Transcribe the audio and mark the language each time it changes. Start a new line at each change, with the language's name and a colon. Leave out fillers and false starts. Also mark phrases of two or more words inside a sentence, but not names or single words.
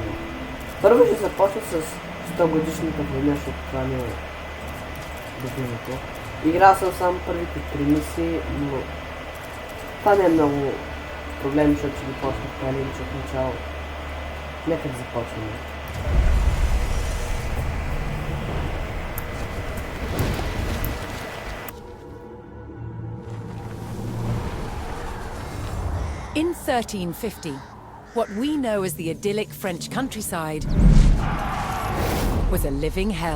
Bulgarian: Първо ще започна с стогодишната война, защото това не е любимото. Играл съм само първите 3 мисии, но това не е много проблем, защото ще ги почнах пълен от начало. Нека да започваме.
English: In 1350, what we know as the idyllic French countryside was a living hell.